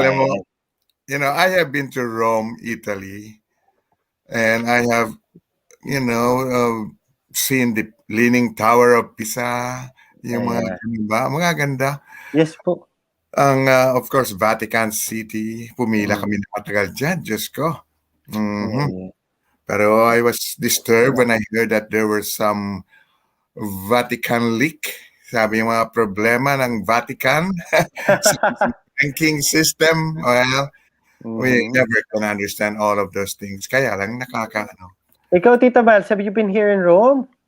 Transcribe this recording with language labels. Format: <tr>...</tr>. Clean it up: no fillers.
<tl>alam mo,</tl> <en>you know, I have been to Rome, Italy, and I have, you know, seen the Leaning Tower of Pisa,</en> <tl>yung mga ganda.</tl> <en>Yes po.</en> <tl>Ang,</tl> <en>of course,</en> <tl>Vatican City, pumila kami na matagal dyan, Diyos ko.</tl> <en>Pero I was disturbed when I heard that there were some Vatican leak.</en> <tl>Sabi yung mga problema ng Vatican sa banking system.</tl> <en>Well, we never can understand all of those things.</en> <tl>Kaya lang nakakaano.</tl> <en>Ikaw, Tita Val, have you been here in Rome?</en>